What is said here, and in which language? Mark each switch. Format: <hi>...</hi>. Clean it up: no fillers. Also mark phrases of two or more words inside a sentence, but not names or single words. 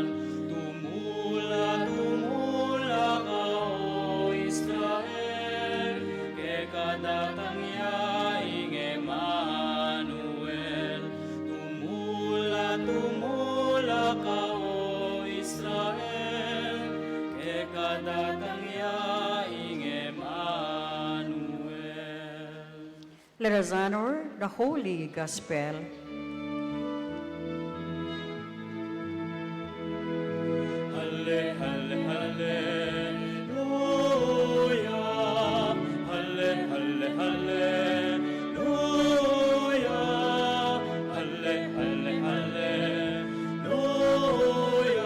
<pam>Tumula ka, O Israel, ke kadatang yaing Emmanuel. Tumula ka, O Israel, ke kadatang yaing Emmanuel.</pam> <en>Let us honor the Holy Gospel. Halle, halle, halleluya. Halle, halle, halleluya. Halle, halle, halleluya.</en>